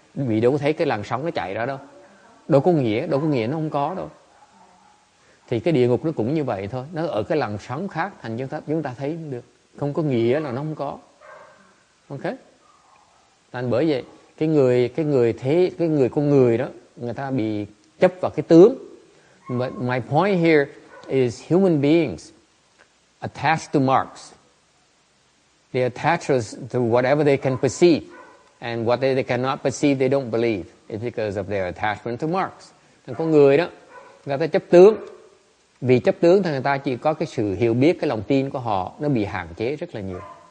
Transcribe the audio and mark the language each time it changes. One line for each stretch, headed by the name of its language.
Vietnamese: Quý vị đâu có thấy cái làn sóng nó chạy ra đâu. Đâu có nghĩa nó không có đâu. Thì cái địa ngục nó cũng như vậy thôi, nó ở cái làn sóng khác thành chúng ta thấy được, không có nghĩa là nó không có. Ok? Thành bởi vậy cái người con người đó, người ta bị chấp vào cái tướng.
English: But my point here is human beings attached to marks. They attach us to whatever they can perceive, and what they cannot perceive, they don't believe. It's because of their attachment to marks.
Vietnamese: Thằng con người đó, người ta chấp tướng. Vì chấp tướng thì người ta chỉ có cái sự hiểu biết, cái lòng tin của họ nó bị hạn chế rất là nhiều.